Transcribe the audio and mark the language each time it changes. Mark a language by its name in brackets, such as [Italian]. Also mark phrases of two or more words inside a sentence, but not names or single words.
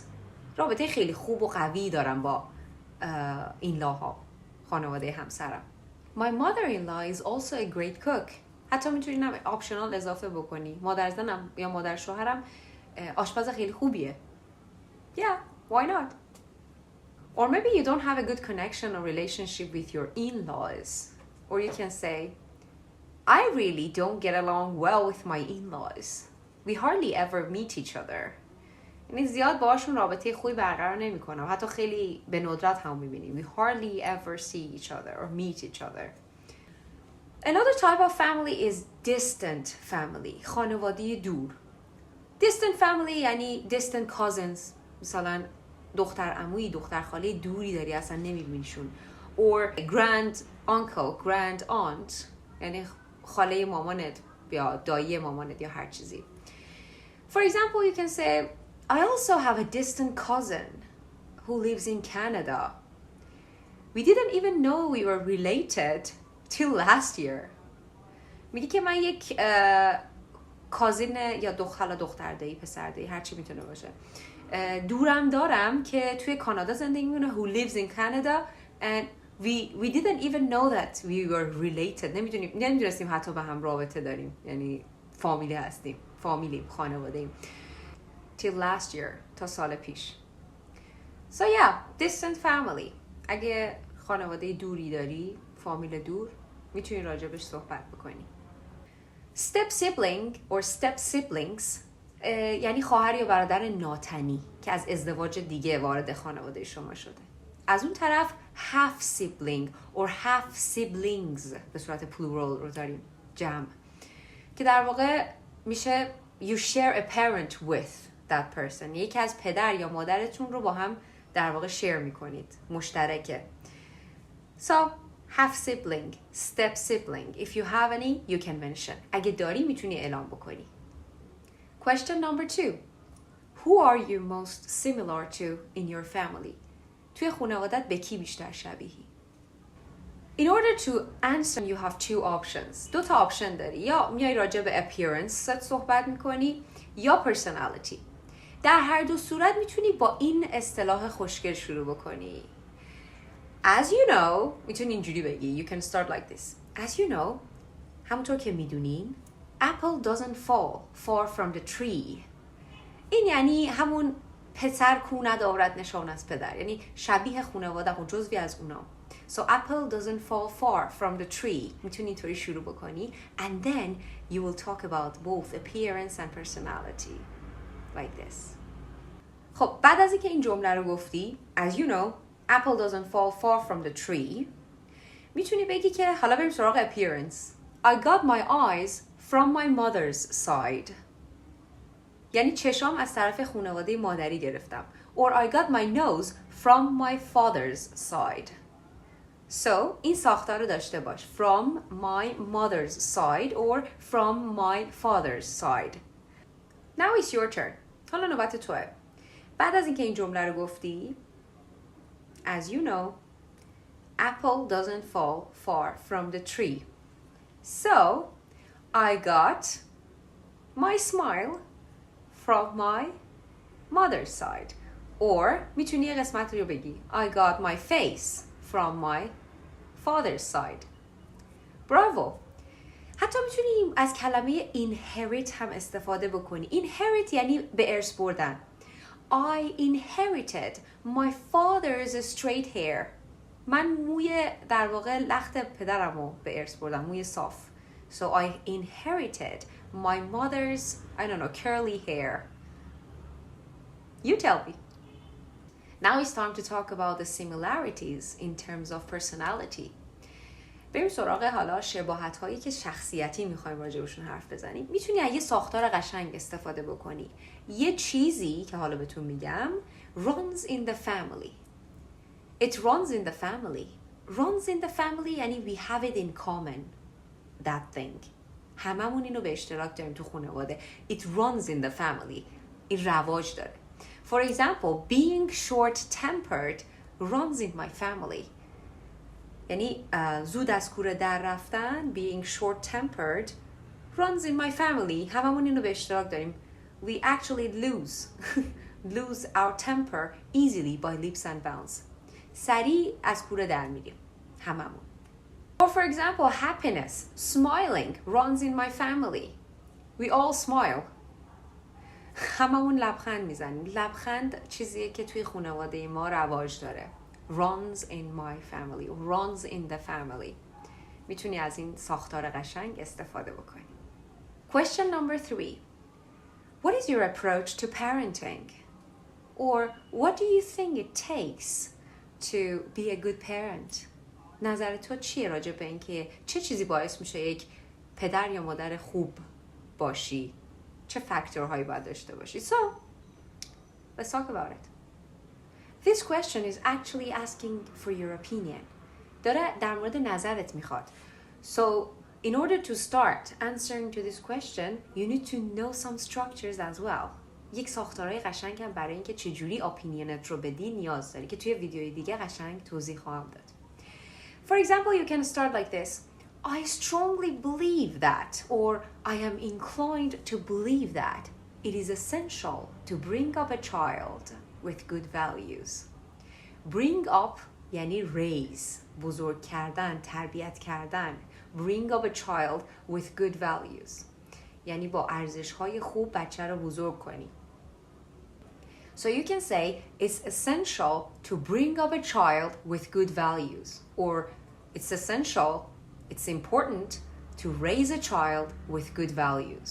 [Persian] رابطه خیلی خوب و قوی دارم با این-لاها، خانواده همسرم. [English] My mother-in-law is also a great cook. [Persian] حتی میتونی آپشنال اضافه بکنی. مادر زنم یا مادر شوهرم آشپز خیلی خوبیه. [English] Yeah, why not? Or maybe you don't have a good connection or relationship with your in-laws. Or you can say, I really don't get along well with my in-laws. We hardly ever meet each other. [Persian] یعنی زیاد باهاشون رابطه خوبی برقرار نمی‌کنم. حتی خیلی به ندرت هم می‌بینیم. [English] We hardly ever see each other or meet each other. Another type of family is distant family. [Persian] خانواده دور. [English] Distant family یعنی distant cousins. [Persian] مثلا دختر عمویی، دختر خاله دوری داری اصلا نمی‌بینیشون. [English] Or grand uncle, grand aunt. [Persian] یعنی خاله مامانت یا دایی مامانت یا هر چیزی. [English] For example, you can say, I also have a distant cousin who lives in Canada. We didn't even know we were related till last year. [Persian] میگه که من یک کازین یا دختر دایی، پسر دایی، هر چی میتونه باشه، دورم دارم که توی کانادا زندگی میکنه [English] who lives in Canada and we didn't even know that we were related. [Persian] نمیدونستیم حتی به هم رابطه داریم، یعنی فامیلی هستیم، خانواده ایم. [English] Till last year, [Persian] تا سال پیش. [English] So yeah, distant family. [Persian] اگه خانواده دوری داری، فامیل دور، میتونی راجبش صحبت بکنی. [English] Step sibling or step siblings [Persian] یعنی خواهر یا برادر ناتنی که از ازدواج دیگه وارد خانواده شما شده. از اون طرف [English] half sibling or half siblings [Persian] به صورت plural رو داریم، جمع، که در واقع میشه [English] you share a parent with that person. [Persian] یکی از پدر یا مادرتون رو با هم در واقع share میکنید، مشترکه. [English] So half sibling, step sibling. If you have any, you can mention. [Persian] اگه داری میتونی اعلام بکنی. [English] Question number 2. Who are you most similar to in your family? [Persian] توی خانوادت به کی بیشتر شبیهی؟ [English] In order to answer, you have 2 options. [Persian] 2 تا آپشن داری. یا میای راجع به appearance صحبت میکنی یا personality. در هر دو صورت میتونی با این اصطلاح خوشگل شروع بکنی. [English] As you know, [Persian] میتونی اینجوری بگی. [English] You can start like this. As you know, [Persian] همونطور که میدونین, [English] apple doesn't fall far from the tree. [Persian] این یعنی همون پسر کو ندارد نشان از پدر، یعنی شبیه خانواده و جزوی از اونا. [English] So apple doesn't fall far from the tree. [Persian] میتونی اینطوری شروع بکنی [English] and then you will talk about both appearance and personality like this. [Persian] خب بعد از اینکه این جمله رو گفتی [English] as you know apple doesn't fall far from the tree [Persian] میتونی بگی که حالا بریم سراغ appearance. [English] I got my eyes from my mother's side. [Persian] یعنی چشام از طرف خانواده مادری گرفتم. [English] Or I got my nose from my father's side. [Persian] So این ساختار رو داشته باش. [English] From my mother's side or from my father's side. Now it's your turn. [Persian] حالا نوبت توه. بعد از اینکه این جمله رو گفتی [English] as you know apple doesn't fall far from the tree. So I got my smile from my mother's side. Or [Persian] میتونی یه قسمت رو بگی [English] I got my face from my father's side. [Persian] برافو. حتی میتونی از کلمه inherit هم استفاده بکنی. Inherit یعنی به ارث بردن. [English] I inherited my father's straight hair. [Persian] من موی در واقع لخت پدرم رو به ارث بردم، موی صاف. [English] So I inherited my mother's, I don't know, curly hair. You tell me. Now it's time to talk about the similarities in terms of personality. [Persian] بریم سراغ حالا شباهت هایی که شخصیتی میخوایم راجعشون حرف بزنیم. میتونی از یه ساختار قشنگ استفاده بکنی. یه چیزی که حالا بهتون میگم [English] runs in the family. It runs in the family. Runs in the family یعنی we have it in common. That thing. [Persian] هممون اینو به اشتراک داریم تو خانواده. [English] It runs in the family. [Persian] این رواج داره. [English] For example, being short-tempered runs in my family. [Persian] یعنی زود از کوره در رفتن [English] being short-tempered runs in my family. [Persian] هممون اینو به اشتراک داریم. [English] We actually lose our temper easily by leaps and bounds. [Persian] سریع از کوره در میریم. هممون. [English] Or for example, happiness, smiling runs in my family. We all smile. [Persian] هممون لبخند میزنیم. لبخند چیزیه که توی خانواده ما رواج داره. [English] Runs in my family. Runs in the family. [Persian] میتونی از این ساختار قشنگ استفاده بکنی. [English] Question number 3. What is your approach to parenting? Or what do you think it takes to be a good parent? [Persian] نظر تو چیه راجع به این که چه چیزی باعث میشه یک پدر یا مادر خوب باشی؟ چه فاکتورهایی باید داشته باشی؟ [English] So, let's talk about it. This question is actually asking for your opinion. داره در مورد نظرت میخواد. So, in order to start answering to this question, you need to know some structures as well. [Persian] یک ساختارهای قشنگ هم برای اینکه چجوری اپینینت رو بدی نیاز داری که توی ویدیوی دیگه قشنگ توضیح خواهم داد. [English] For example, you can start like this. I strongly believe that, or I am inclined to believe that it is essential to bring up a child with good values. Bring up [Persian] یعنی raise، بزرگ کردن، تربیت کردن. [English] Bring up a child with good values. [Persian] یعنی با ارزش‌های خوب بچه رو بزرگ کنی. [English] So you can say it's essential to bring up a child with good values, or it's essential, it's important to raise a child with good values.